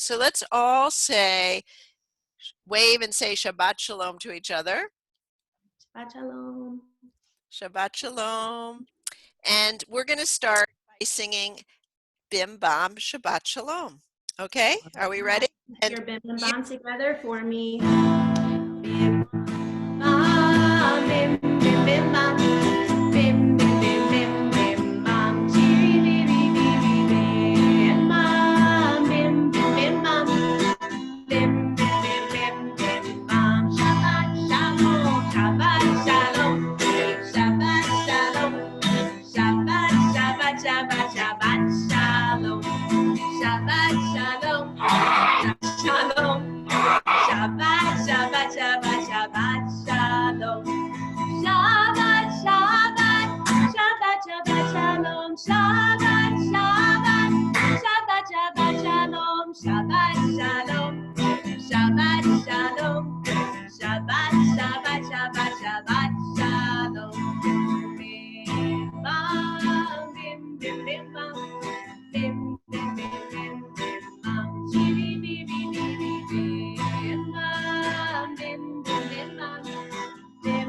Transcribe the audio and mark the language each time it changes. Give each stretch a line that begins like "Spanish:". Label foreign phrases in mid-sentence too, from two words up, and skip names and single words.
English: So let's all say, wave and say
Hebrew: שבת שלום
English: to each other.
Hebrew: שבת שלום. שבת שלום.
English: And we're going to start by singing Bim Bam Shabbat Shalom. Okay, are we ready? And your bim and bam together for me. Bim bam, bim bim bim bam, bim bim bim bim bim bam, chiri biri biri bim bam, bim bim bim bam, bim bim bim bim bim bam.
Hebrew: שבת שלום, שבת שלום, שבת שלום, שבת שבת שבת שבת שלום, שבת שלום. שלום, שבת, שבת, שבת, שבת, שלום, שבת, שבת, שבת, שבת, שלום, שבת, שבת, שבת, שבת, שלום, שבת, שלום, שבת, שלום, שבת, שבת, שבת, שבת, שלום, Bim, bam, bim, bim, bim, bam, bim, bim, bim, bim, bim, bam, chiri, biri, biri, bim, bam, bim, bim, bim, bam,